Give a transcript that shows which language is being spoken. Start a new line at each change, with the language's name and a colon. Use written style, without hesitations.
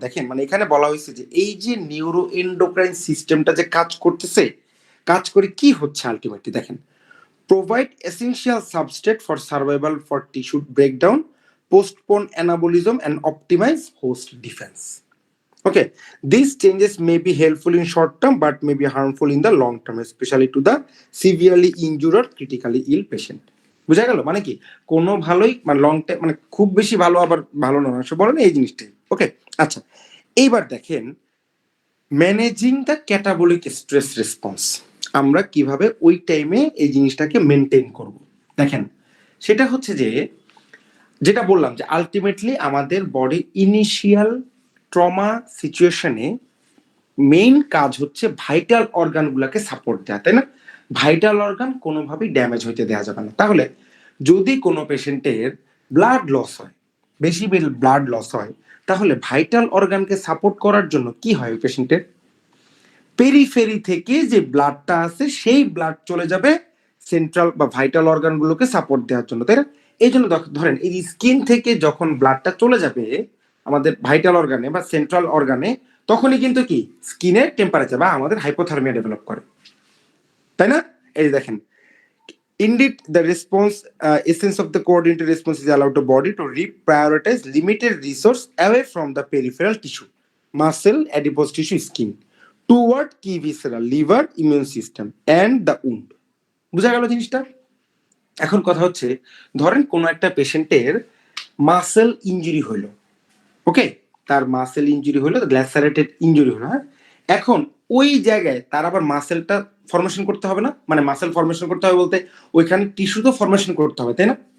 Bangla: দেখেন মানে এখানে বলা হয়েছে যে এই যে নিউরোএন্ডোক্রাইন সিস্টেমটা যে কাজ করতেছে, কাজ করে কি হচ্ছে আলটিমেটলি দেখেন,
English: provide essential substrate for survival for tissue breakdown, postpone anabolism and optimize host defense। Okay, these changes may be helpful in short term but may be harmful in the long term, especially to the severely injured or critically ill patient।
Bangla: বুঝা গেল? মানে কি কোনো ভালোই মানে long time মানে খুব বেশি ভালো আবার ভালো নয়, বলে না এই জিনিসটাই। ওকে, আচ্ছা, এইবার দেখেন managing the catabolic stress response, আমরা কিভাবে ওই টাইমে এই জিনিসটাকে মেনটেন করব। দেখেন সেটা হচ্ছে যে যেটা বললাম যে আলটিমেটলি আমাদের বডি ইনিশিয়াল ট্রমা সিচুয়েশনে মেইন কাজ হচ্ছে ভাইটাল অর্গানগুলোকে সাপোর্ট দেওয়া, তাই না? ভাইটাল অর্গান কোনোভাবেই ড্যামেজ হইতে দেওয়া যাবে না। তাহলে যদি কোনো পেশেন্টের ব্লাড লস হয়, বেশি ব্লাড লস হয়, তাহলে ভাইটাল অর্গানকে সাপোর্ট করার জন্য কি হয় পেশেন্টের পেরিফেরি থেকে যে ব্লাডটা আছে সেই ব্লাড চলে যাবে সেন্ট্রাল বা ভাইটাল অর্গানগুলোকে সাপোর্ট দেওয়ার জন্য, তাই না? এই জন্য ধরেন এই স্কিন থেকে যখন ব্লাডটা চলে যাবে আমাদের ভাইটাল অর্গানে বা সেন্ট্রাল অর্গানে, তখনই কিন্তু কি স্কিনের টেম্পারেচার বা আমাদের হাইপোথার্মিয়া ডেভেলপ করে, তাই না? এই দেখেন
English: indeed the response essence of the coordinated response is allowed the body to reprioritize limited resource away from the peripheral tissue, muscle, adipose tissue, skin toward key viscera, liver, immune system and the wound।
Bangla: বুঝা গেল জিনিসটা? এখন কথা হচ্ছে ধরেন কোন একটা পেশেন্টের মাসেল ইনজুরি হইলো, ওকে, তার মাসেল ইনজুরি হলো, গ্ল্যাসারেটেড ইনজুরি হলো। হ্যাঁ, এখন ওই জায়গায় তার আবার মাসেলটা ফরমেশন করতে হবে না, মানে মাসেল ফরমেশন করতে হবে বলতে ওইখানে টিস্যু তো ফরমেশন করতে হবে, তাই না?